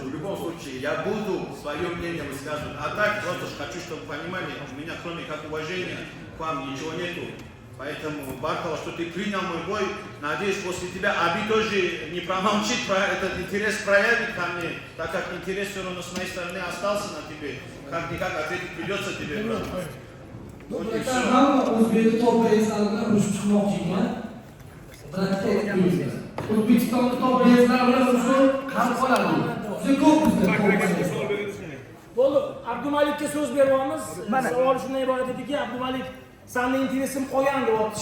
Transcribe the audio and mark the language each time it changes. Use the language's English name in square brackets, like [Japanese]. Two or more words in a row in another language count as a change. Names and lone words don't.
[Russian] В любом случае, я буду свое мнение высказывать. А так, просто хочу, чтобы понимали, у меня кроме как уважения к вам ничего нету. Поэтому, Баркова, что ты принял мой бой, надеюсь, после тебя Аби тоже не промолчит, этот интерес проявит ко мне, так как интерес все равно с моей стороны остался на тебе. Как-никак ответить придется тебе, брат. Вот и все. [Uzbek] O'zbek top reyslarida urushib chiqmoqchiman. O'zbekistonda top reyslar bilan urushib ham qoladi. Juda ko'p bizda. Bo'ldi, Abdumalikka so'z beryapmiz. Savol shundan iborat ediki, Abdumalik, senda interesim qolgan deyapti.